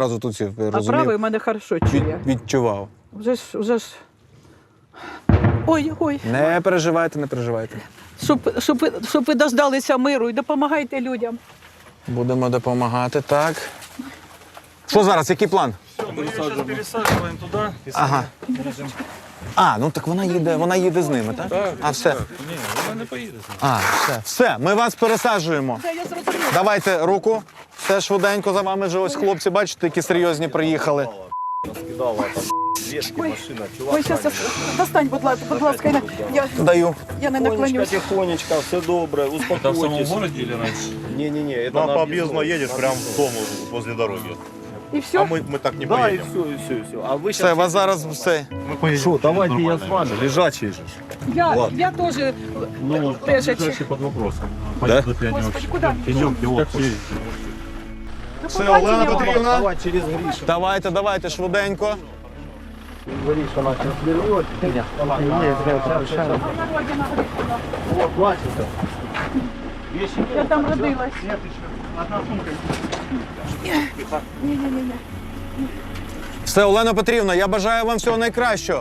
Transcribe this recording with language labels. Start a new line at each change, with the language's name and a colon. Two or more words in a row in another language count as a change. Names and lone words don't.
Ukrainian: одразу тут сів, А розумів. правий в мене хорошо чує. Відчував. Вже ж. Ой. Не переживайте. Щоб ви дождалися миру і допомагайте людям. Будемо допомагати, так. Що зараз, який план?
Russian: Мы ее сейчас пересаживаем туда. Ага.
Ukrainian: Ну так вона їде з ними, так? А, все. Ні, вона не поїде. Все, ми вас пересаджуємо. Це я зрозуміла. Давайте руку. Все швиденько за вами вже ось хлопці, бачите, які серйозні приїхали. Ой, зараз достань, будь ласка. Даю.
Russian: Я не наклонюсь.
Ukrainian: Тихонечко, все добре,
Russian: успокойтесь. Это в самом городе или раньше? Не, это Ну, а по объездной едешь прямо в дом возле дороги.
Ukrainian: І все?
Russian: А мы так не Да, поедем. и все. А вы
Ukrainian: Все, вас зараз все.
Russian: Мы поедем. Что, давайте я с вами, лежачий же.
Ukrainian: Я теж лежачи.
Russian: под вопросом. Да?
Ukrainian: Господи, куди?
Russian: Идемте, вот.
Ukrainian: Все, Олена Петрівна. Давай через Гришу. Давайте, швиденько.
Russian: Гриша нас разберет. Вот, бачите. Я там родилась.
Ukrainian: Все, Олена Петрівна, я бажаю вам всього найкращого.